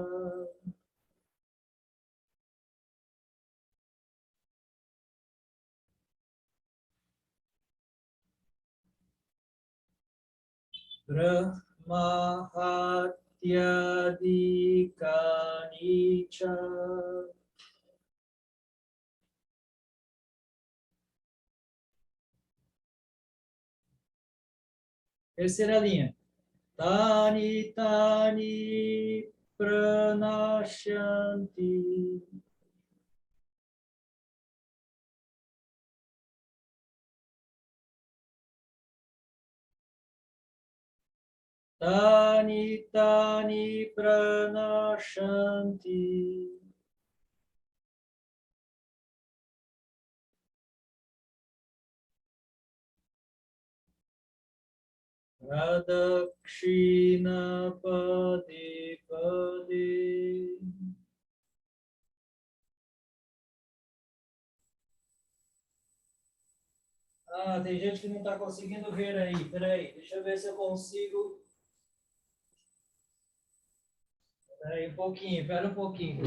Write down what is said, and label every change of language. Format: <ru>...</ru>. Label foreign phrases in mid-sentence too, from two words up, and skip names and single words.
<sa>Brahma hatyadikani cha.</sa> <pt>Terceira linha.</pt> <sa>Tani tani pranashanti. Tani tani pranashanti. Radakshina pade pade.</sa> <pt>Ah, tem gente que não está conseguindo ver aí. Peraí, deixa eu ver se eu consigo. Peraí, um pouquinho, espera um pouquinho.</pt>